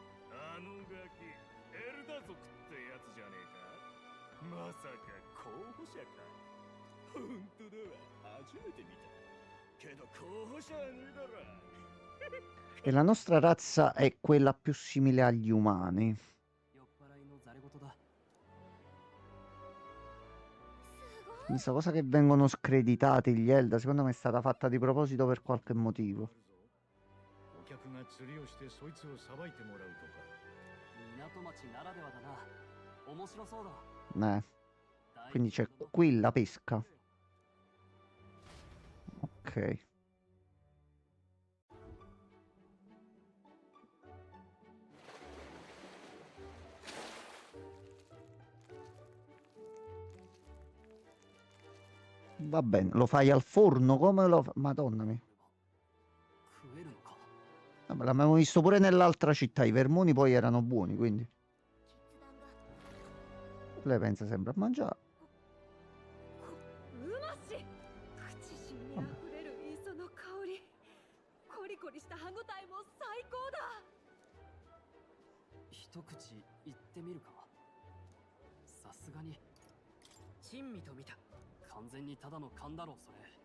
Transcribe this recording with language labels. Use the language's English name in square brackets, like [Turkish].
[Japanese] あのガキ、エルダ族ってやつじゃねえか。まさか候補者か。本当だわ、初めて見た。けど候補者はねえだろ。 [Italian] E la nostra razza è quella più simile agli umani. [Japanese] 酔っ払いのざれ言だ。 [Italian] Questa cosa che vengono screditati gli Elda, secondo me è stata fatta di proposito per qualche motivo. [Japanese] お客が釣りをしてそいつをさばいてもらうとか。港町ならではだな。面白そうだ。 [Italian] Quindi c'è qui la pesca. Ok. Va bene, lo fai al forno come lo fa? Madonna mia. [Japanese] 食えるのか。 [Italian] Vabbè, l'abbiamo visto pure nell'altra città, i vermoni poi erano buoni, quindi. Lei pensa sempre a mangiare. [Japanese] うまし。口中にあふれる磯の香り。コリコリした歯ごたえも最高だ。一口言ってみるか。さすがに珍味と見た。完全にただの勘だろうそれ。